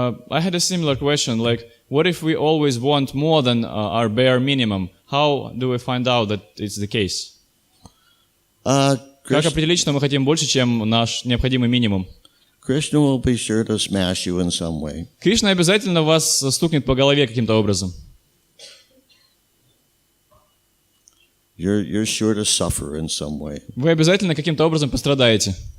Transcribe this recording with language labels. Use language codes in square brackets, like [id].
[en] I had a similar question, like, what if we always want more than our bare minimum? How do we find out that it's the case? [ru] Как определить, что мы хотим больше, чем наш необходимый минимум? [en] Krishna will be sure to smash you in some way. [ru] Кришна обязательно вас стукнет по голове каким-то образом. [en] You're sure to suffer in some way. [ru] Вы обязательно каким-то образом пострадаете.